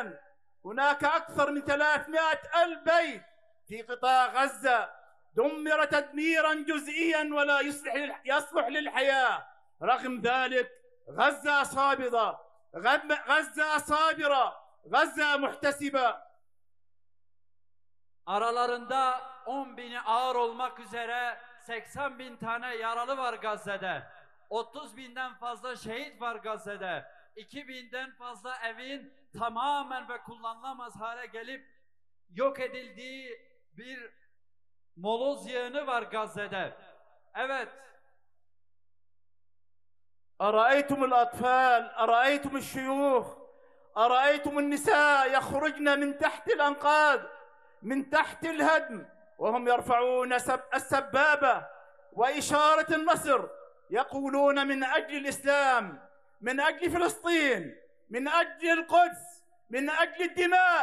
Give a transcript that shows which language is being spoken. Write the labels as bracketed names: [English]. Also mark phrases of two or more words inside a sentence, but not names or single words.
[Arabic] هناك أكثر من 300,000 بيت في قطاع غزة دمر تدميرا جزئيا ولا يصلح للحياة. رغم ذلك غزة صابرة، غزة صابرة، غزة محتسبة. [Turkish] Aralarında 10.000'i ağır olmak üzere 80.000 tane yaralı var Gazze'de. 30.000'den fazla şehit var Gazze'de. 2.000'den fazla evin tamamen ve kullanılamaz hale gelip yok edildiği bir moloz yığını var Gazze'de. Evet. [Arabic] أرأيتم الأطفال، أرأيتم الشيوخ، أرأيتم النساء يخرجن من تحت الأنقاض من تحت الهدم وهم يرفعون السبابة وإشارة النصر يقولون من أجل الإسلام، من أجل فلسطين، من أجل القدس، من أجل الدماء.